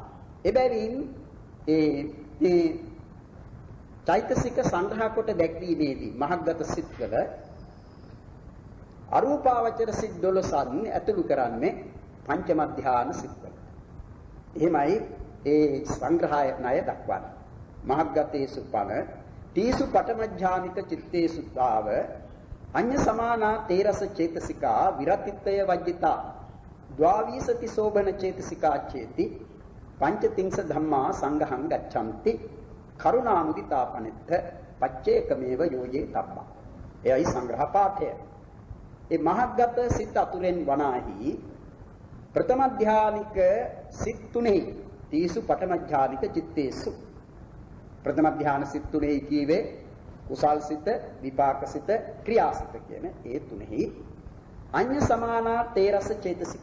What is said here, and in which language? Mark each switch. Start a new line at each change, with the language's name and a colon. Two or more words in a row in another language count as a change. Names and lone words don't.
Sinhala: එබැවින් ඒ චෛතසික සංග්‍රහ කොට දැක්වීමේදී මහග්ගත සිත්වල අරූපාවචර සිත් 12න් ඇතුළු කරන්නේ පංචම ධාන සිත්වල. එහෙමයි ඒ සංග්‍රහය ණය දක්වන්නේ.
Pali: මහග්ගතේසු පන තීසු පඨමඥානික චිත්තේසු තාව අඤ්ඤ සමානා තේරස චේතසිකා විරතිත්තය වජ්ජිතා ද්වාවීසති සෝබන චේතසිකා චේති පංචතිංස ධම්මා සංඝහං ගච්ඡanti කරුණා මුදිතා පනිත්ත පච්චේකමේව යෝජේ තබ්බා.
Sinhala: එයයි සංග්‍රහ පාඨය. ඒ මහග්ගත සිත් අතුරෙන් වනාහි ප්‍රථම ධානික සිත් තුනේ
Pali: තීසු පඨමඥානික චිත්තේසු
Sinhala: ප්‍රථම ධාන සිත් තුනේ කීවේ කුසල් සිත, විපාක සිත, ක්‍රියාසිත කියන ඒ තුනෙහි
Pali: අඤ්ඤ සමානා තේරස චේතසික.